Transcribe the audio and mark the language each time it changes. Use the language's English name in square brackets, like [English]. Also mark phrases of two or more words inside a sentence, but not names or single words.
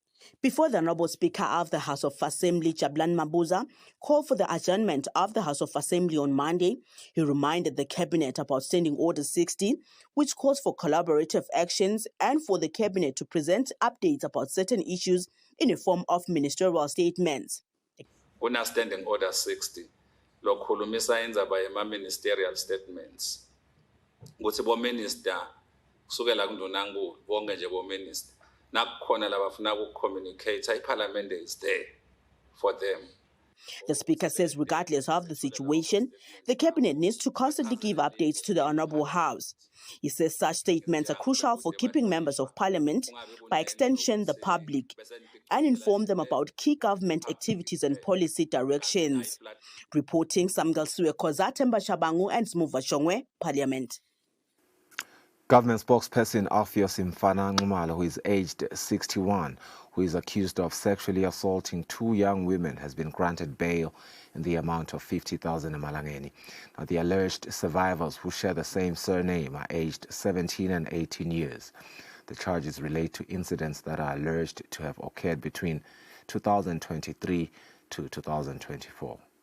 [English] Before the Honourable Speaker of the House of Assembly, Jabulani Mabuza, called for the adjournment of the House of Assembly on Monday, he reminded the Cabinet about Standing Order 60, which calls for collaborative actions and for the Cabinet to present updates about certain issues in the form of ministerial statements. [Swati] Kuna Standing Order 60 lokhulumisa indzaba yema-ministerial statements ukuthi bo-minister kusukela kundunankulu bonke nje bo-minister nakukhona labafuna uku-communicate iParliament [English] is there for them. The Speaker says regardless of the situation, the Cabinet needs to constantly give updates to the Honourable House. He says such statements are crucial for keeping members of Parliament, by extension the public, and inform them about key government activities and policy directions. Reporting Samgal Suekoza, Temba Shabangu and Smuva Shongwe, Parliament. Government spokesperson Alpheus Mfana Nxumalo, who is aged 61, who is accused of sexually assaulting 2 young women, has been granted bail in the amount of 50,000 emalangeni. Now, the alleged survivors, who share the same surname, are aged 17 and 18 years. The charges relate to incidents that are alleged to have occurred between 2023 to 2024.